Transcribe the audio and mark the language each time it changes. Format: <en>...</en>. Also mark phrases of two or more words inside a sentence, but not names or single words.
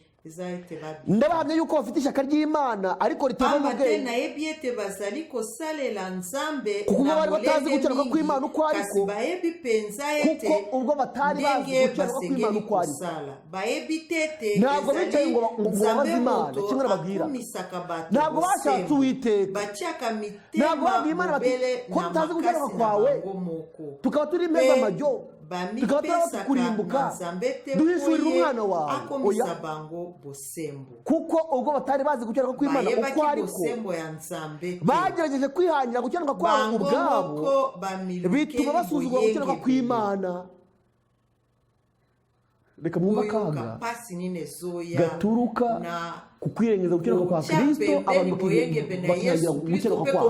<rw>Ndabahamya yuko bafite ishyaka ry'Imana ariko ritava mu bwenge, kuko bari batazi gukiranuka kw'Imana uko ariko, kuko ubwo batari bazi gukiranuka kw'Imana uko ariko ntabwo bicaye ngo babaze Imana. Kimwe nababwira, ntabwo bashatse Uwiteka, ntabwo babwiye Imana bati ko tutazi gukiranuka kwawe tukaba turi impeza amajyo tukaba turaba kurimbuka duhishurira umwana wawe</rw> <ln>akomisa bango bosembo</ln> <rw>kuko ubwo batari bazi gukiranuka kw'Imana uko ariko bagerageje kwihangira gukiranuka kwabo ubwabo bituma basuzugura gukiranuka kw'Imana. Reka mwumva akaga gaturuka ku kwirengeza gukiranuka kwa Kristo abantu bakihangira gukiranuka kwabo.</rw>